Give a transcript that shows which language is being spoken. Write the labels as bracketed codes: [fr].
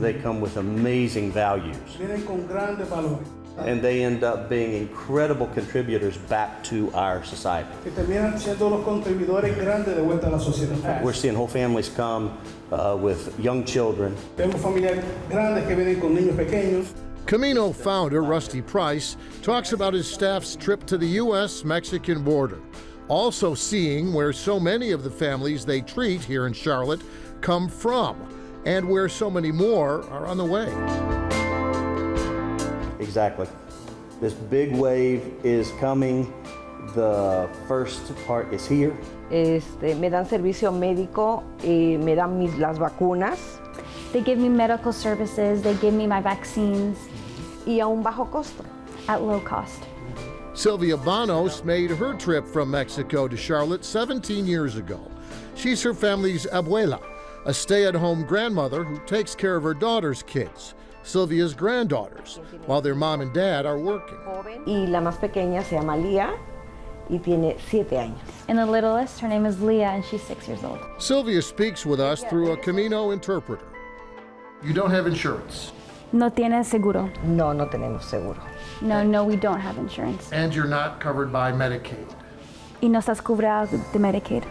[en] They come with amazing values. [es] Vienen con grandes valores. [en] And they end up being incredible contributors back to our society. [es] Que terminan siendo unos contribuidores grandes de vuelta a la sociedad. [en] We're seeing whole families come with young children. [es] Vemos familias grandes que vienen con niños pequeños. [en] Camino founder Rusty Price talks about his staff's trip to the U.S.-Mexican border, also seeing where so many of the families they treat here in Charlotte come from, and where so many more are on the way. Exactly. This big wave is coming. The first part is here. [es] Me dan servicio médico, me dan las vacunas. [en] They give me medical services, they give me my vaccines. [es] Y a un bajo costo. [en] At low cost. Sylvia Banos made her trip from Mexico to Charlotte 17 years ago. She's her family's abuela, a stay-at-home grandmother who takes care of her daughter's kids, Sylvia's granddaughters, while their mom and dad are working. [es] Y la más pequeña se llama Lía y tiene 7 años. [en] And the littlest, her name is Leah, and she's 6 years old. Sylvia speaks with us through a Camino interpreter. You don't have insurance? [es] No tienes seguro. No, no tenemos seguro. [en] No, we don't have insurance. And you're not covered by Medicaid? [es] Y no estás cubierta de Medicaid.